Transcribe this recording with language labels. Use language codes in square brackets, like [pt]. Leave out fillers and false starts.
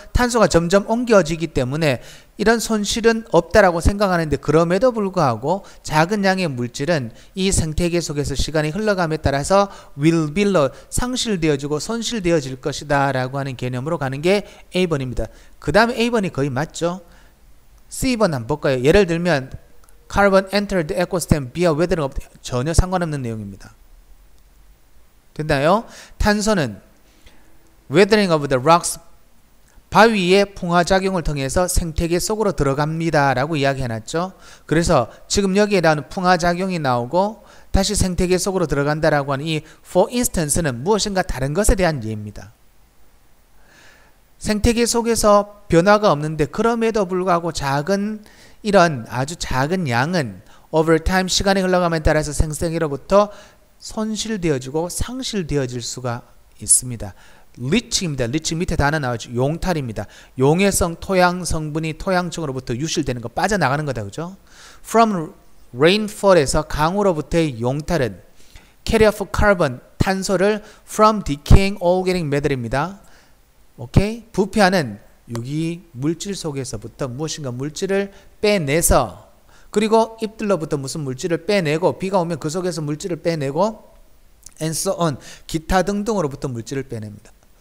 [ko] 탄소가 점점 옮겨지기 때문에 이런 손실은 없다라고 생각하는데 그럼에도 불구하고 작은 양의 물질은 이 생태계 속에서 시간이 흘러감에 따라서 [en] will be lost, [ko] 상실되어지고 손실되어질 것이다 라고 하는 개념으로 가는 게 A번입니다. 그 다음에 A번이 거의 맞죠? C번 한번 볼까요? 예를 들면 [en] carbon entered the ecosystem via weathering, [ko] 전혀 상관없는 내용입니다. 됐나요? 탄소는 [en] weathering of the rocks, [ko] 바위의 풍화작용을 통해서 생태계 속으로 들어갑니다 라고 이야기해놨죠. 그래서 지금 여기에 나오는 풍화작용이 나오고 다시 생태계 속으로 들어간다라고 하는 이 [en] for instance [ko] 는 무엇인가 다른 것에 대한 예입니다. 생태계 속에서 변화가 없는데 그럼에도 불구하고 이런 아주 작은 양은 [en] over time, [ko] 시간이 흘러감에 따라서 생태계로부터 손실되어지고 상실되어질 수가 있습니다. 리치입니다. 리치 밑에 단어 나오죠. 용탈입니다. 용해성 토양 성분이 토양층으로부터 유실되는 거, 빠져나가는 거다. 그죠? [en] From rainfall [ko] 에서 강우로부터의 용탈은 [en] carry off carbon, [ko] 탄소를 [en] from decaying organic matter [ko] 입니다. 오케이? 부패하는 유기 물질 속에서부터 무엇인가 물질을 빼내서, 그리고 잎들로부터 무슨 물질을 빼내고, 비가 오면 그 속에서 물질을 빼내고, [en] and so on, [ko] 기타 등등으로부터 물질을 빼냅니다.